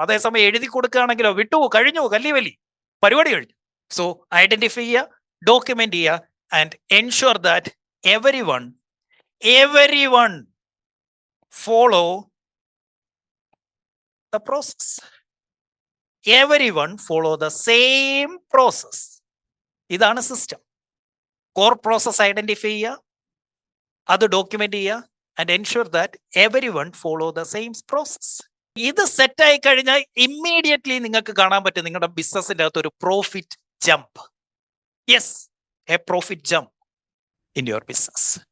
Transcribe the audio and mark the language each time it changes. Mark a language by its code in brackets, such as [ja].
[ml] അതേസമയം എഴുതി കൊടുക്കുകയാണെങ്കിലോ വിട്ടു, കഴിഞ്ഞു, കല്ലിവലി, പരിപാടി കഴിഞ്ഞു. [en] So identify ചെയ്യുക, document ചെയ്യുക, and ensure that everyone follow the process. Everyone follow the same process. [ml] ഇതാണ് സിസ്റ്റം. [en] Core process identify ചെയ്യുക, അത് document ചെയ്യുക, and ensure that everyone follow the same process. [ml] ഇത് സെറ്റായി കഴിഞ്ഞാൽ ഇമ്മീഡിയറ്റ്ലി നിങ്ങൾക്ക് കാണാൻ പറ്റും നിങ്ങളുടെ ബിസിനസിന്റെ അകത്ത് ഒരു profit jump. [en] Yes, a profit jump in your business.